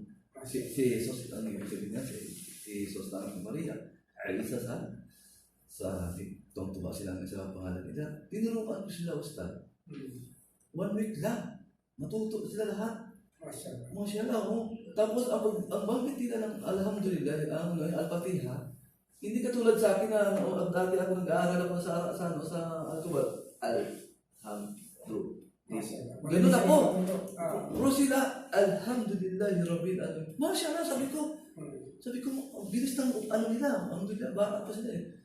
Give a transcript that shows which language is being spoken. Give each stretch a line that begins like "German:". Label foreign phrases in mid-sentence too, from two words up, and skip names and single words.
Filipino: Si Jesus, ang ibig sabihin niya, si Jesus na ang Maria, ay Isa sa tuwang-tuwa sila sa pangalan nila. Tinuruan ko sila, Ustad. 1 week lang. Matuto sila lahat. Mashallah. Mashallah, oh. Tapos ang banggit nila ng alhamdulillah, ang al-Fatiha, hindi katulad sa akin na dati ako nag-aaral ako sa ano ba? Alhamdulillah. Ganun ako. Pero sila,
Arabic: alhamdulillah, Rabbil Alamin.
Filipino: Mashallah, sabi ko, ang bilis ng ano nila, alhamdulillah, bata pa sila eh.